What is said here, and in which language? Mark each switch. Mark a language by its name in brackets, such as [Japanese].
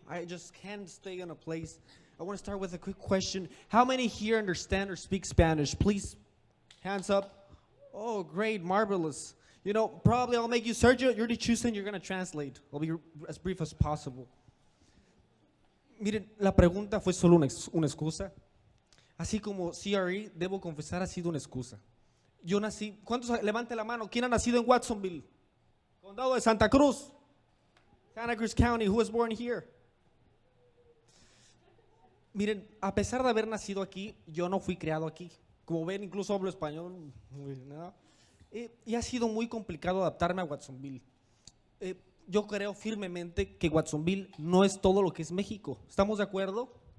[English] I just can't stay in a place. I want to start with a quick question. How many here understand or speak Spanish? Please, hands up. Oh, great, marvelous. You know, probably I'll make you, Sergio, you're the choosing, you're going to translate. I'll be as brief as possible. [Spanish] Miren, la pregunta fue solo una excusa. Así como CRE, debo confesar, ha sido una excusa. Yo nací, ¿cuántos? Levante la mano. ¿Quién ha nacido en Watsonville? Condado de Santa Cruz. [English] Santa Cruz County, who was born here? [Spanish] Miren, a pesar de haber nacido aquí, yo no fui criado aquí. Como ven, incluso hablo español. ¿No? Y ha sido muy complicado adaptarme a Watsonville. Yo creo firmemente que Watsonville no es todo lo que es México. ¿Estamos de acuerdo?